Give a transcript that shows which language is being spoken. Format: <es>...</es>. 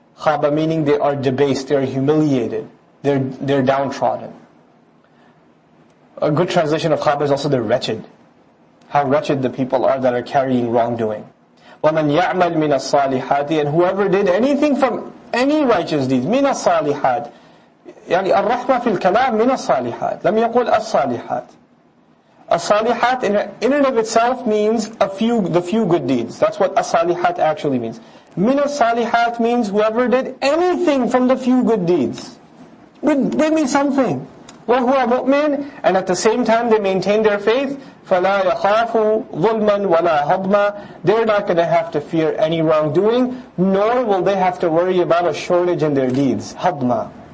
<en>Khaba meaning they are debased, they are humiliated, they're downtrodden. A good translation of khaba is also they're wretched. How wretched the people are that are carrying wrongdoing.</en> <ar>وَمَنْ يَعْمَلْ مِنَ الصَّالِحَاتِ.</ar> <en>And whoever did anything from any righteous deeds,</en> <ar>مِنَ الصَّالِحَاتِ. يعني الرحمة في الكلام من الصالحات. لم يقل الصالحات.</ar> <en>الصالحات in and of itself means the few good deeds. That's what الصالحات actually means. Min al-salihat means whoever did anything from the few good deeds. Bring me something.</en> <ar>وَهُوَ مُؤْمِنٌ,</ar> <en>and at the same time they maintain their faith,</en> <ar>فَلَا يَخَافُ ظُلْمًا وَلَا هَضْمًا,</ar> <en>they're not going to have to fear any wrongdoing, nor will they have to worry about a shortage in their deeds. Hadma.</en>